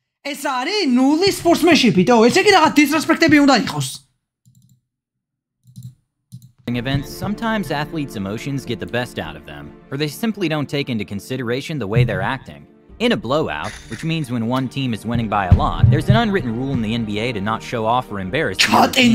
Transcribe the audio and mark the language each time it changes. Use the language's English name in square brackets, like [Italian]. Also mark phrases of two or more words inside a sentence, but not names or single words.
[Georgian] ეს არის ნული სპორტსმენშიპითო, ესე იგი რაღაც დისრესპექტები უნდა იყოს. [English] Events, sometimes athletes' emotions get the best out of them, or they simply don't take into consideration the way they're acting. In a blowout, which means when one team is winning by a lot, there's an unwritten rule in the NBA to not show off or embarrass the other team.